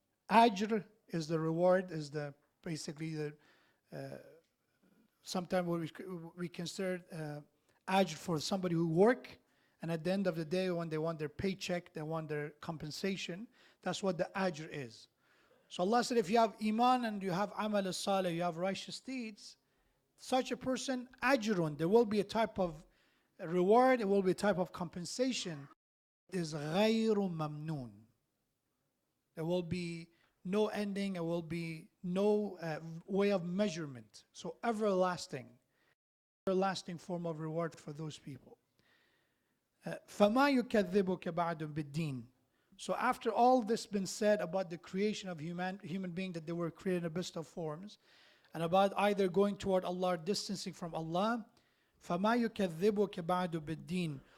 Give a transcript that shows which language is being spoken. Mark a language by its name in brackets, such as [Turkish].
[English] Ajr is the reward, is the basically the sometimes we consider ajr for somebody who work, and at the end of the day when they want their paycheck, they want their compensation. That's what the ajr is. So Allah said, if you have iman and you have amal as-salih, you have righteous deeds, such a person, ajrun, there will be a type of reward, it will be a type of compensation [Arabic] is غير ممنون. [English] There will be no ending, there will be no way of measurement. So everlasting form of reward for those people. [Arabic] فَمَا يُكَذِّبُكَ بَعْدٌ بِالدِّينِ. [English] So after all this been said about the creation of human being, that they were created in the best of forms, and about either going toward Allah or distancing from Allah, [Arabic] فَمَا يُكَذِّبُكَ بَعْدُ بِالدِّينِ.